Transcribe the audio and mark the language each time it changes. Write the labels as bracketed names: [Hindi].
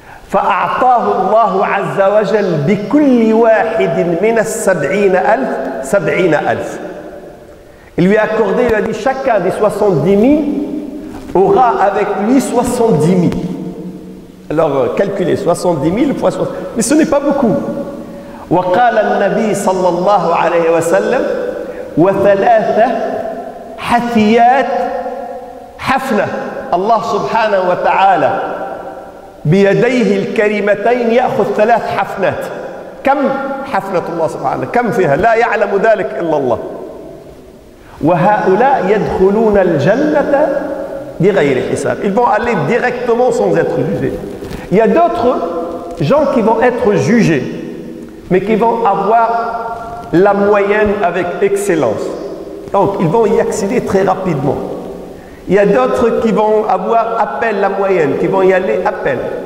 [Arabic] فأعطاه الله عز وجل بكل واحد من 70,000 70,000. [French] Il lui a accordé, il a dit chacun des 70 000 aura avec lui 70 000. Alors calculez 70 000 fois 60. Mais ce n'est pas beaucoup. [Arabic] وقال النبي صلى الله عليه وسلم وثلاثة حثيات حفنة الله سبحانه وتعالى بيديه الكريمتين يأخذ 3 حفنات. كم حفنة الله سبحانه؟ كم فيها؟ لا يعلم ذلك إلا الله. وهؤلاء يدخلون الجنة بغير حساب. [French] Ils vont aller directement sans être jugés. Il y a d'autres gens qui vont être jugés, mais qui vont avoir la moyenne avec excellence. Donc, ils vont y accéder très rapidement. Il y a d'autres qui vont avoir à peine la moyenne, qui vont y aller à peine.